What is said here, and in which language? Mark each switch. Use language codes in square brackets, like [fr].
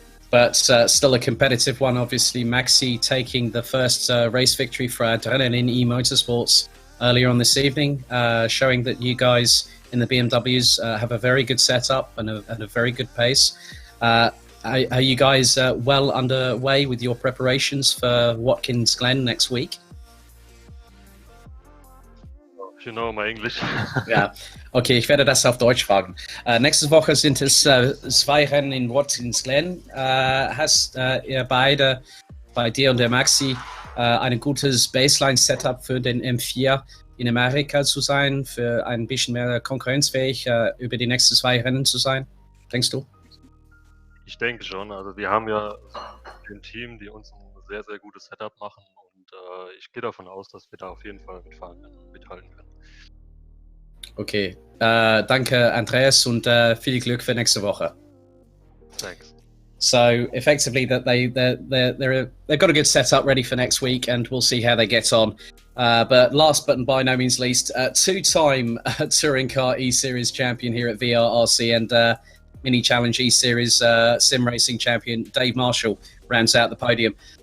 [en] But still a competitive one, obviously. Maxi taking the first race victory for Adrenaline eMotorsports earlier on this evening, showing that you guys in the BMWs have a very good setup and a very good pace. Are you guys well underway with your preparations for Watkins Glen next week? If you know my English. [de] Ja, okay, ich werde das auf Deutsch fragen. Nächste Woche sind es 2 Rennen in Watkins Glen. Hast ihr beide, bei dir und der Maxi, ein gutes Baseline-Setup für den M4 in Amerika zu sein, für ein bisschen mehr konkurrenzfähig über die nächsten 2 Rennen zu sein, denkst du? Ich denke schon. Also wir haben ja ein Team, die uns ein sehr, sehr gutes Setup machen und ich gehe davon aus, dass wir da auf jeden Fall mithalten können. Okay, danke Andreas und viel Glück für nächste Woche. [en] Thanks. So effectively, that they've got a good setup ready for next week, and we'll see how they get on. But last but by no means least, 2-time touring car eSeries champion here at VRRC and Mini Challenge eSeries sim racing champion Dave Marshall rounds out the podium.